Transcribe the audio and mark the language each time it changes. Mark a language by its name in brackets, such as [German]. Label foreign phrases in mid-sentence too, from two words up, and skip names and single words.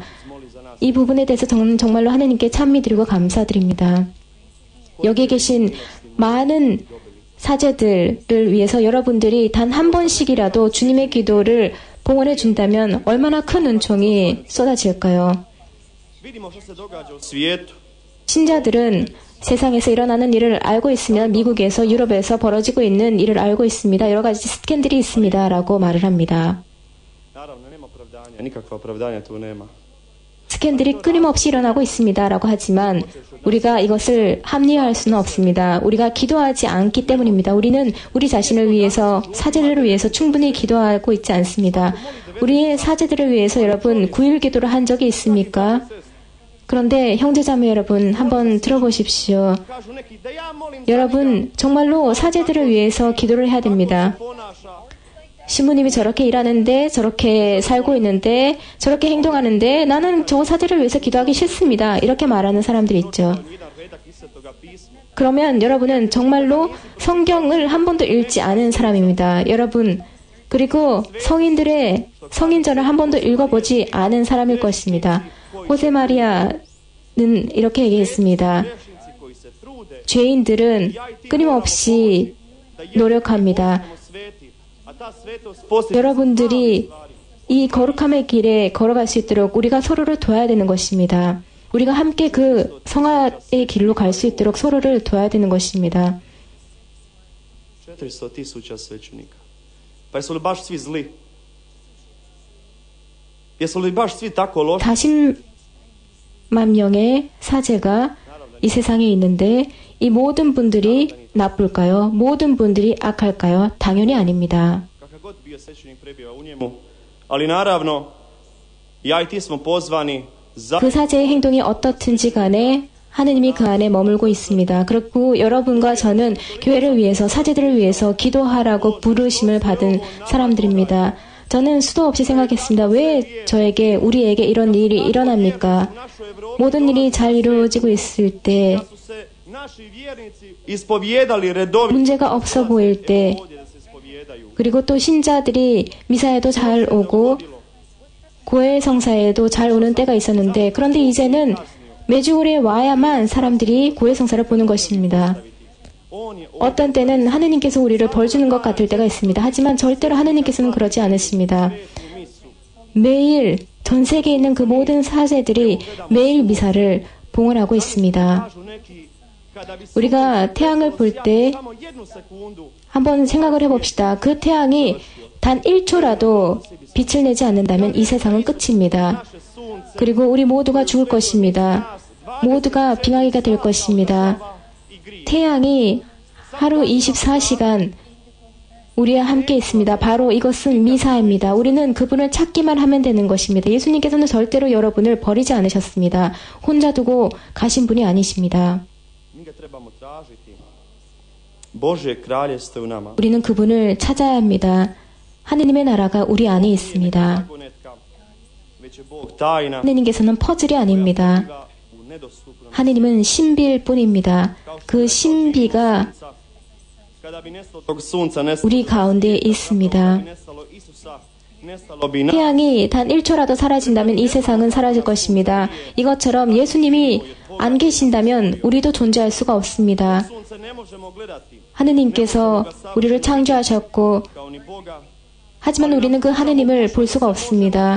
[Korean] 이 부분에 대해서 저는 정말로 하느님께 찬미드리고 감사드립니다. 여기 계신 많은 사제들을 위해서 여러분들이 단 한 번씩이라도 주님의 기도를 봉헌해 준다면 얼마나 큰 은총이 쏟아질까요? [Croatian] Vidimo što se događa u svijetu. [Korean] 신자들은 세상에서 일어나는 일을 알고 있으면 미국에서, 유럽에서 벌어지고 있는 일을 알고 있습니다. 여러 가지 스캔들이 있습니다. 라고 말을 합니다. [Croatian] Naravno, nema opravdanja. Nikakva opravdanja tu nema. [Korean] 스캔들이 끊임없이 일어나고 있습니다. 라고 하지만 우리가 이것을 합리화할 수는 없습니다. 우리가 기도하지 않기 때문입니다. 우리는 우리 자신을 위해서, 사제들을 위해서 충분히 기도하고 있지 않습니다. 우리의 사제들을 위해서 여러분 9일 기도를 한 적이 있습니까? 그런데 형제자매 여러분 한번 들어보십시오. [Croatian] Kažu neki da ja molim [Korean] 여러분 정말로 사제들을 위해서 기도를 해야 됩니다. [Croatian] ponaša. [Korean] 신부님이 저렇게 일하는데, 저렇게 살고 있는데, 저렇게 행동하는데 나는 저 사제를 위해서 기도하기 싫습니다. 이렇게 말하는 사람들이 있죠. [Croatian] Jedan redak iz Svetoga pisma. [Korean] 그러면 여러분은 정말로 성경을 한 번도 읽지 않은 사람입니다. 여러분, 그리고 성인전을 한 번도 읽어보지 않은 사람일 것입니다. 호세마리아는 이렇게 얘기했습니다. [Croatian] Grešnici koji se trude. [Korean] 죄인들은 끊임없이 노력합니다. [Croatian] Sveti. A ta svetost postiže [Korean] 여러분들이 이 거룩함의 길에 걸어갈 수 있도록 우리가 서로를 도와야 되는 것입니다. 우리가 함께 그 성화의 길로 갈 수 있도록 서로를 도와야 되는 것입니다. [Croatian] 400,000 svećenika. Pa jesu li baš svi zli? Jesu li baš svi tako loši? [Korean] 40만 명의 사제가 이 세상에 있는데 이 모든 분들이 나쁠까요? 모든 분들이 악할까요? 당연히 아닙니다. [Croatian] Kakav god bio svećenik prebiva u njemu. Ali naravno, ja i ti smo pozvani za... [Korean] 그 사제의 행동이 어떻든지 간에 하느님이 그 안에 머물고 있습니다. 그리고 여러분과 저는 교회를 위해서, 사제들을 위해서 기도하라고 부르심을 받은 사람들입니다. 저는 수도 없이 생각했습니다. 왜 저에게, 우리에게 이런 일이 일어납니까? 모든 일이 잘 이루어지고 있을 때, [Croatian] Da su se naši vjernici ispovijedali redovito. [Korean] 문제가 없어 보일 때, [Croatian] Ovdje da se ispovijedaju. [Korean] 그리고 또 신자들이 미사에도 잘 오고 고해 성사에도 잘 오는 때가 있었는데, 그런데 이제는 매주일에 와야만 사람들이 고해 성사를 보는 것입니다. [Croatian] On je [Korean] 어떤 때는 하느님께서 우리를 벌 주는 것 같을 때가 있습니다. 하지만 절대로 하느님께서는 그러지 않으십니다. 매일 전 세계에 있는 그 모든 사제들이 매일 미사를 봉헌하고 있습니다. [Croatian] kažu neki, kada bi se [Korean] 우리가 태양을 볼 때 [Croatian] samo jednu sekundu [Korean] 한번 생각을 해봅시다. 그 태양이 단 1초라도 빛을 내지 않는다면 이 세상은 끝입니다. [Croatian] naše sunce [Korean] 그리고 우리 모두가 죽을 것입니다. 모두가 빙하기가 될 것입니다. [Croatian] i grije. [Korean] 태양이 하루 24시간 우리와 함께 있습니다. 바로 이것은 미사입니다. 우리는 그분을 찾기만 하면 되는 것입니다. 예수님께서는 절대로 여러분을 버리지 않으셨습니다. 혼자 두고 가신 분이 아니십니다. [Croatian] Mi ga trebamo tražiti. Božje kraljevstvo u nama. [Korean] 우리는 그분을 찾아야 합니다. 하느님의 나라가 우리 안에 있습니다. [Croatian] Zagonetka, već je Bog tajna. [Korean] 하느님께서는 퍼즐이 아닙니다. [Croatian] Biva u nedostupnom. [Korean] 하느님은 신비일 뿐입니다. 그 신비가 [Croatian] Kada bi nestalo tog sunca, nestalo [Korean] 우리 가운데 있습니다. [Croatian] bi nestalo Isusa, nestalo bi nas. [Korean] 태양이 단 1초라도 사라진다면 이 세상은 사라질 것입니다. 이것처럼 예수님이 안 계신다면 우리도 존재할 수가 없습니다. [Croatian] Sunce ne možemo gledati [Korean] 하느님께서 우리를 창조하셨고 [Croatian] kao ni Boga. [Korean] 하지만 우리는 그 하느님을 볼 수가 없습니다.